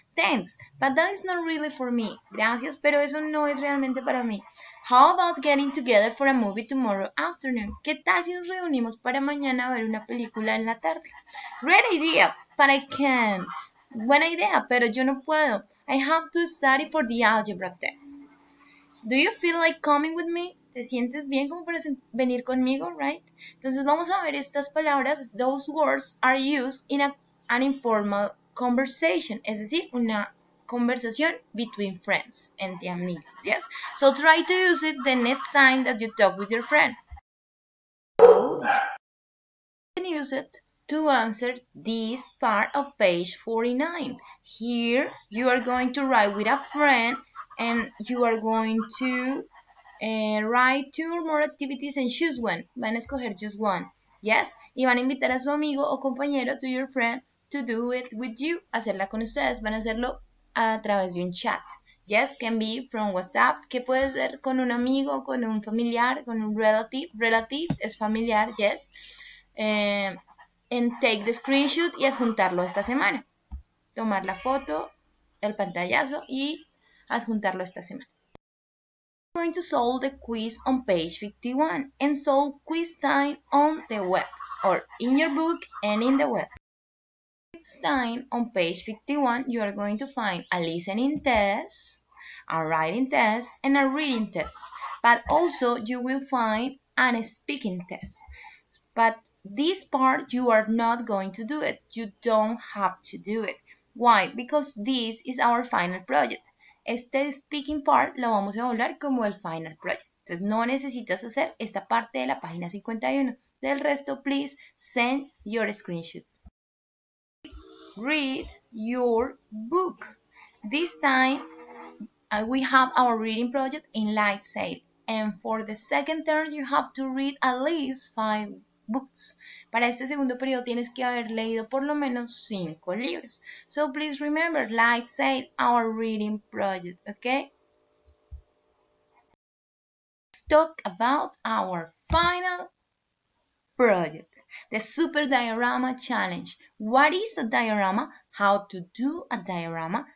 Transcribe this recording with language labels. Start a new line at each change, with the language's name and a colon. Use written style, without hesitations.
English: Thanks, but that is not really for me.
Spanish: Gracias, pero eso no es realmente para mí.
English: How about getting together for a movie tomorrow afternoon?
Spanish: ¿Qué tal si nos reunimos para mañana a ver una película en la tarde?
English: Great idea, but I can't.
Spanish: Buena idea, pero yo no puedo.
English: I have to study for the algebra test. Do you feel like coming with me?
Spanish: ¿Te sientes bien como para venir conmigo, right? Entonces vamos a ver estas palabras.
English: Those words are used in an informal conversation,
Spanish: es decir, una conversación
English: between friends,
Spanish: entre amigos, yes?
English: So try to use it the next time that you talk with your friend. So, you can use it to answer this part of page 49. Here you are going to write with a friend and you are going to write 2 or more activities and choose one.
Spanish: Van a escoger
English: just one.
Spanish: Yes? Y van a invitar a su amigo o compañero,
English: to your friend, to do it with you.
Spanish: Hacerla con ustedes. Van a hacerlo a través de un chat.
English: Yes, can be from WhatsApp,
Spanish: que puede ser con un amigo, con un familiar, con un relative.
English: Relative
Spanish: es familiar,
English: yes. And take the screenshot
Spanish: y adjuntarlo esta semana. Tomar la foto, el pantallazo y adjuntarlo esta semana.
English: We're going to solve the quiz on page 51 and solve quiz time on the web or in your book and in the web. Quiz time on page 51, you are going to find a listening test, a writing test, and a reading test. But also you will find a speaking test. But this part you are not going to do it. You don't have to do it. Why? Because this is our final project.
Spanish: Este speaking part lo vamos a hablar como el final project. Entonces no necesitas hacer esta parte de la página 51. Del resto,
English: please send your screenshot. Read your book. This time we have our reading project in light sail. And for the second term you have to read at least 5 books.
Spanish: Para este segundo periodo tienes que haber leído por lo menos 5 libros.
English: So please remember, like say our reading project, okay? Let's talk about our final project, the Super Diorama Challenge. What is a diorama? How to do a diorama?